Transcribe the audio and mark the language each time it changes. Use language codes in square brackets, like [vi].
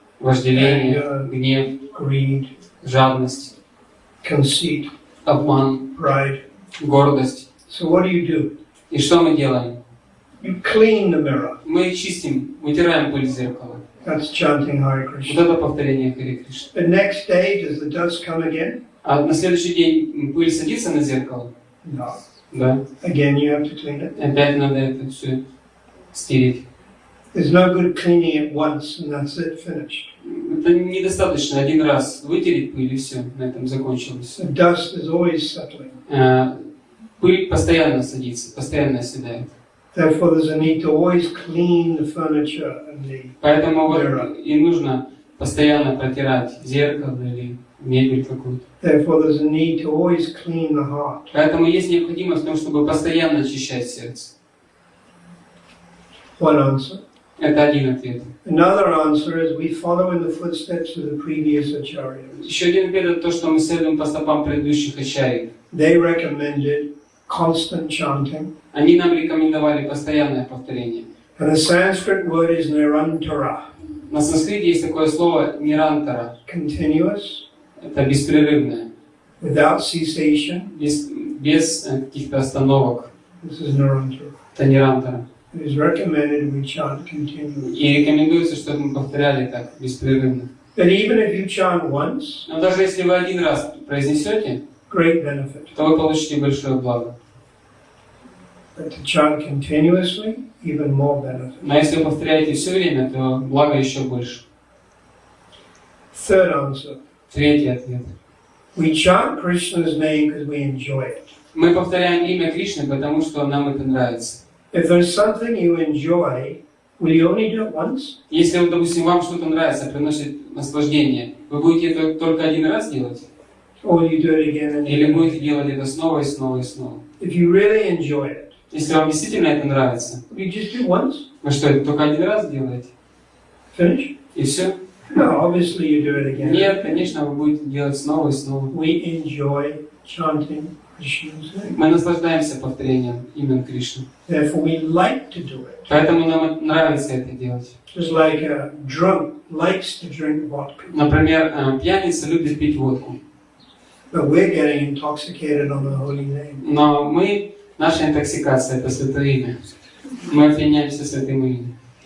[ru] Вожделение, гнев, [en] greed. [ru] жадность. [en] conceit, [ru] обман, [en] pride. [ru] гордость. [en] So what do? [ru] И что мы делаем? [en] You clean the mirror. [ru] Мы чистим, вытираем пыль с зеркала. [en] That's chanting Hare [ru] Вот [en] Krishna. [ru] это повторение Харе Кришны. [en] The next day, does the dust come again? [ru] А на следующий день пыль садится на зеркало? [en] No. [ru] Да. [en] Again, you have to clean it. [ru] Опять надо это все стереть. [en] There's no good cleaning it once and that's it, finished. [ru] Это недостаточно один раз вытереть пыль и все, на этом закончилось. [en] The dust is always settling. [ru] Пыль постоянно садится, постоянно оседает. [en] Therefore, there's a need to always clean the furniture and the [ru] Поэтому вот [en] mirror. [ru] и нужно постоянно протирать зеркало или мебель какую-то. [en] Therefore, there's a need to always clean the heart. [ru] Поэтому есть необходимость в том, чтобы постоянно очищать сердце. [en] One answer. [ru] Это один ответ. [en] Another answer is we follow in the footsteps of the previous acharyas. [ru] Еще один ответ — это то, что мы следуем по стопам предыдущих ачарьев. [en] They recommended constant chanting. [ru] Они нам рекомендовали постоянное повторение. [en] And the Sanskrit word is nirantara, [ru] На санскрите есть такое слово нирантара. [en] continuous, [ru] Это беспрерывное, [en] without cessation. [ru] без каких-то остановок. [en] This is nirantara. [ru] Это нирантара. [en] It is recommended we chant continuously. [ru] И рекомендуется, чтобы мы повторяли так беспрерывно. [en] But even if you chant once, [ru] Но даже если вы один раз произнесете, [en] great benefit. [ru] то вы получите большое благо. [en] But to chant continuously, even more benefit. [ru] Но если вы повторяете все время, то благо еще больше. [en] Third answer. [ru] Третий ответ. [en] We chant Krishna's name because we enjoy it. [ru] Мы повторяем имя Кришны, потому что нам это нравится. [en] If there's something you enjoy, will you only do it once? [ru] Если, вот, допустим, вам что-то нравится, приносит наслаждение, вы будете это только один раз делать? [en] Or will you do it again and [ru] Или [en] again? [ru] будете делать это снова и снова и снова? [en] If you really enjoy it, [ru] Если вам действительно это нравится, [en] will you just do once? [ru] вы что, это только один раз делаете? [en] Finish? [ru] И все? [en] No, obviously you do it again. [ru] Нет, конечно, вы будете делать снова и снова. [en] We enjoy chanting Krishna's name. [ru] Мы наслаждаемся повторением имен Кришны. [en] Therefore we like to do it. [ru] Поэтому нам нравится это делать. [en] Just like a drunk likes to drink vodka. [ru] Например, пьяница любит пить водку. [en] But we're getting intoxicated on the holy name. [ru] Но наша интоксикация — это Святое Имя. Мы опьяняемся Святым Именем.